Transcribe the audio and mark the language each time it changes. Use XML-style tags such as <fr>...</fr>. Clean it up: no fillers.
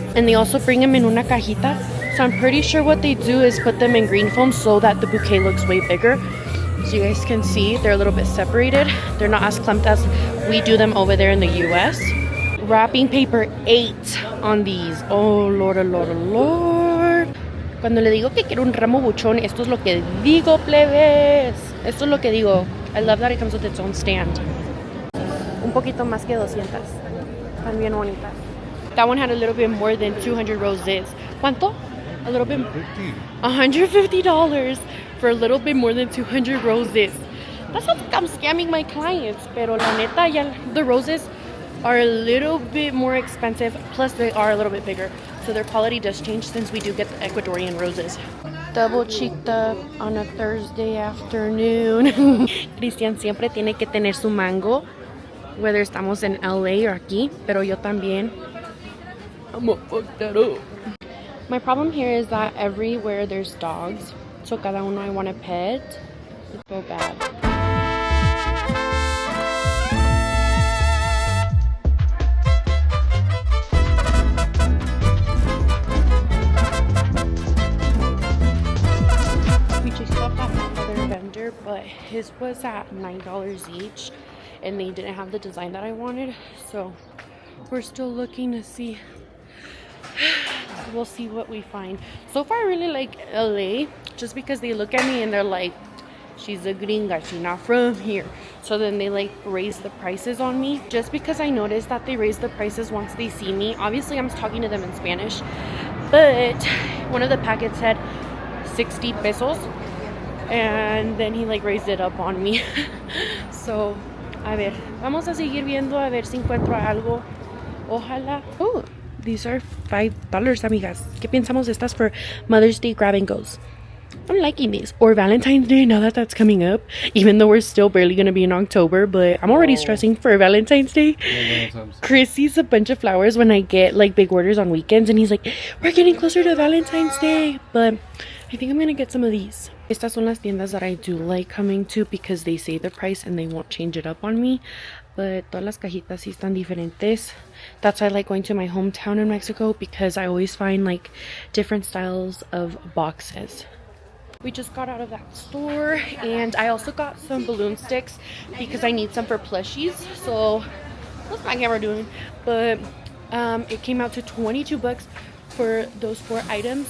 <en>And they also bring them in</en> <es>una cajita.</es> <en>So I'm pretty sure what they do is put them in green foam so that the bouquet looks way bigger. So you guys can see they're a little bit separated. They're not as clumped as we do them over there in the US. Wrapping paper 8 on these. Oh, Lord, oh, Lord, oh, Lord.</en> <es>Cuando le digo que quiero un ramo buchón, esto es lo que digo, plebes. Esto es lo que digo.</es> <en>I love that it comes with its own stand.</en> <es>Un poquito más que 200. Están bien bonitas.</es> <en>That one had a little bit more than 200 roses. ¿Cuánto? A little bit. $150 for a little bit more than 200 roses. That sounds like I'm scamming my clients.</en> <es>Pero la neta, ya,</es> <en>the roses are a little bit more expensive. Plus, they are a little bit bigger. So their quality does change since we do get the Ecuadorian roses. Double cheeked up on a Thursday afternoon.</en> <es>Cristian siempre tiene que tener su mango, whether estamos en LA or aquí, pero yo también.</es> <en>I'm gonna fuck that up. My problem here is that everywhere there's dogs, so cada uno I want to pet. It's so bad. We just stopped at another vendor, but his was at $9 each, and they didn't have the design that I wanted, so we're still looking to see. We'll see what we find. So far I really like LA, just because they look at me and they're like, she's a gringa, she's not from here. So then they like raise the prices on me, just because I noticed that they raise the prices once they see me. Obviously I'm talking to them in Spanish, but one of the packets said 60 pesos, and then he like raised it up on me.</en> <es>So a ver, vamos a seguir viendo a ver si encuentro algo. Ojalá.</es> <en>Oh, these are $5, amigas.</en> <es>¿Qué pensamos de estas</es> <en>for Mother's Day grab and goes? I'm liking these. Or Valentine's Day, now that that's coming up. Even though we're still barely going to be in October, but I'm already stressing for Valentine's Day. Chris sees a bunch of flowers when I get like big orders on weekends, and he's like, we're getting closer to Valentine's Day. But I think I'm going to get some of these.</en> <es>Estas son las tiendas</es> <en>that I do like coming to because they say the price and they won't change it up on me.</en> <es>But todas las cajitas sí están diferentes.</es> <en>That's why I like going to my hometown in Mexico, because I always find like different styles of boxes. We just got out of that store, and I also got some balloon sticks because I need some for plushies. So what's my camera doing? But it came out to 22 bucks for those 4 items.</en>